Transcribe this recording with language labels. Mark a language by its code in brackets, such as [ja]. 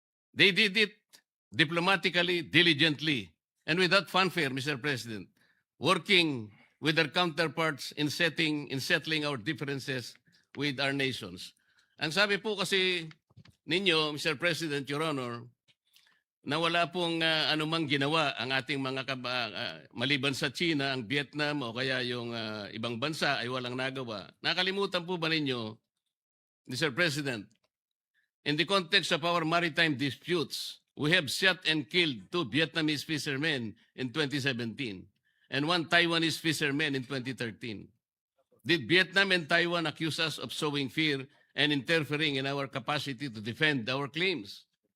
[en] They did it diplomatically, diligently, and without fanfare, Mr. President, working with their counterparts in settling our differences with our nations. [tl] Ang sabi po kasi ninyo, Mr. President, Your Honor, na wala pong anumang ginawa ang ating mga maliban sa China, ang Vietnam o kaya yung ibang bansa ay walang nagawa. Nakalimutan po ba ninyo, Mr. [en] President, in the context of our maritime disputes, we have shot and killed 2 Vietnamese fishermen in 2017 and 1 Taiwanese fisherman in 2013. Did Vietnam and Taiwan accuse us of sowing fear and interfering in our capacity to defend our claims?